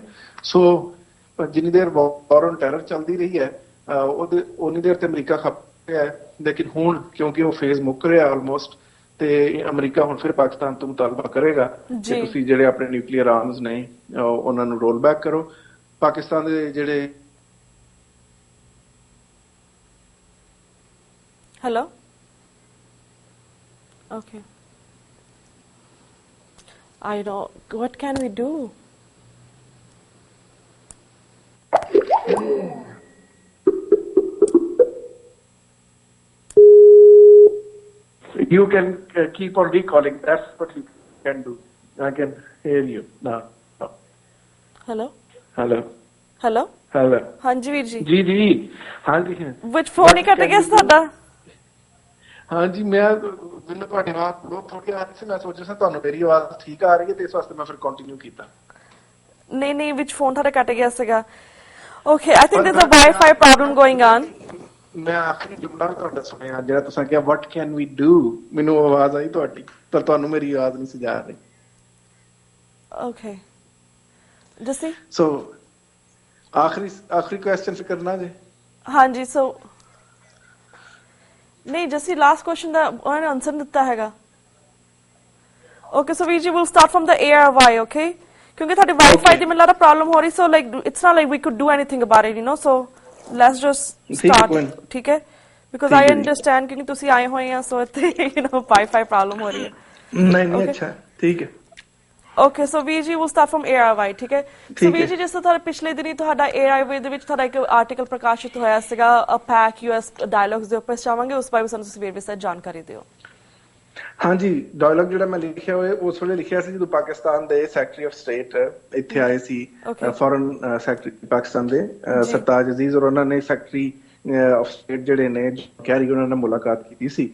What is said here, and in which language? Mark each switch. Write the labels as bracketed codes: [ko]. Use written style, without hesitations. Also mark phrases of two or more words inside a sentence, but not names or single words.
[pa] ਸੋ ਜਿੰਨੀ ਦੇਰ [en] war on terror [pa] ਚੱਲਦੀ ਰਹੀ ਹੈ ਉਨੀ ਦੇਰ ਤੇ ਅਮਰੀਕਾ ਖਪ ਰਿਹਾ ਹੈ, ਲੇਕਿਨ ਹੁਣ ਕਿਉਂਕਿ ਉਹ ਫੇਜ਼ ਮੁੱਕ ਰਿਹਾ ਆਲਮੋਸਟ, ਤੇ ਅਮਰੀਕਾ ਹੁਣ ਫਿਰ ਪਾਕਿਸਤਾਨ ਤੋਂ ਮੁਤਾਲਬਾ ਕਰੇਗਾ ਕਿ ਤੁਸੀਂ ਜਿਹੜੇ ਆਪਣੇ [en] nuclear arms [pa] ਨੇ ਉਹਨਾਂ ਨੂੰ [en] roll back [pa] ਕਰੋ। ਪਾਕਿਸਤਾਨ ਦੇ ਜਿਹੜੇ [en] Hello? Okay. I know. What can we do? You can keep on recalling. That's what you can do. I can hear you now. Hello? Hello? Hello? Hello? [pa] ਹਾਂਜੀ ਵੀਰ ਜੀ। ਜੀ ਜੀ ਹਾਂਜੀ ਵਿੱਚ ਫੋਨ ਹੀ ਕੱਟ ਗਿਆ ਸੀ ਤੁਹਾਡਾ। ਹਾਂਜੀ ਮੈਨੂੰ ਤੁਹਾਡੀ ਆਵਾਜ਼ ਬਹੁਤ ਥੋੜੀ ਆ ਰਹੀ ਸੀ। ਮੈਂ ਸੋਚਿਆ ਸੀ ਤੁਹਾਨੂੰ ਮੇਰੀ ਆਵਾਜ਼ ਠੀਕ ਆ ਰਹੀ ਹੈ ਤੇ ਇਸ ਵਾਸਤੇ ਮੈਂ ਫਿਰ ਕੰਟੀਨਿਊ ਕੀਤਾ। ਨਹੀਂ ਵਿੱਚ ਫੋਨ ਤੁਹਾਡਾ ਕੱਟ ਗਿਆ ਸੀਗਾ। [en] Okay, I think there's a Wi-Fi problem going on. [pa] ਮੈਂ ਆਖਰੀ ਜੁਮਲਾ ਤੁਹਾਡਾ ਸੁਣਿਆ ਜਿਹੜਾ ਤੁਸੀਂ ਕਿਹਾ [en] what can we do, [pa] ਮੈਨੂੰ ਆਵਾਜ਼ ਆਈ ਤੁਹਾਡੀ ਪਰ ਤੁਹਾਨੂੰ ਮੇਰੀ ਆਵਾਜ਼ ਨਹੀਂ ਸੀ ਜਾ ਰਹੀ। [en] Okay. ਜੱਸੀ? [pa] So ਆਖਰੀ ਕੁਐਸਚਨ ਫਿਰ ਕਰਨਾ ਜੇ। ਹਾਂਜੀ so ਨਹੀਂ ਜੱਸੀ ਲਾਸਟ ਕੁਐਸਚਨ ਦਾ ਉਹਨਾਂ ਨੇ ਆਨਸਰ ਦਿੱਤਾ ਹੈਗਾ। [en] Okay, so we will start from the ARY, okay? [pa] ਕਿਉਂਕਿ ਤੁਹਾਡੇ ਵਾਈਫਾਈ ਦੀ ਮੈਨੂੰ ਲੱਗਦਾ ਪ੍ਰੋਬਲਮ ਹੋ ਰਹੀ [en] so like it's not like we could do anything about it, you know, so let's just start, [pa] ਠੀਕ ਹੈ? [en] because I understand [pa] ਕਿਉਂਕਿ ਤੁਸੀਂ ਆਏ ਹੋਏ ਆ ਸੋ ਇੱਥੇ [en] you know Wi-Fi problem [pa] ਹੋ ਰਹੀ ਹੈ। ਨਹੀਂ ਅੱਛਾ ਠੀਕ ਹੈ। [en] Okay, so VG will start from ARY, [pa] ਠੀਕ ਹੈ? So VG ਜਿਸ ਤਰ੍ਹਾਂ ਤੁਹਾਡੇ ਪਿਛਲੇ ਦਿਨੀ ਤੁਹਾਡਾ ARY ਦੇ ਵਿੱਚ ਤੁਹਾਡਾ ਇੱਕ ਆਰਟੀਕਲ ਪ੍ਰਕਾਸ਼ਿਤ ਹੋਇਆ ਸੀਗਾ ਪੈਕ US ਡਾਇਲੌਗਸ ਦੇ ਉੱਪਰ, ਚਾਹਾਂਗੇ ਉਸ ਬਾਰੇ ਸਾਨੂੰ ਤੁਸੀਂ ਵੇਰਵੇ ਸਹਿਤ ਜਾਣਕਾਰੀ ਦਿਓ। ਹਾਂਜੀ, ਡਾਇਲੌਗ ਜਿਹੜਾ ਮੈਂ ਲਿਖਿਆ ਹੋਇਆ ਉਸ ਵੇਲੇ ਲਿਖਿਆ ਸੀ ਜਦੋਂ ਪਾਕਿਸਤਾਨ ਦੇ [en] secretary of state [pa] ਇੱਥੇ ਆਏ ਸੀ, [en] foreign secretary [pa] ਪਾਕਿਸਤਾਨ ਦੇ ਸਰਤਾਜ ਅਜ਼ੀਜ਼, ਔਰ ਉਹਨਾਂ ਨੇ [en] secretary of state [pa] ਜਿਹੜੇ ਨੇ ਕੈਰੀ ਉਹਨਾਂ ਨਾਲ ਮੁਲਾਕਾਤ ਕੀਤੀ ਸੀ।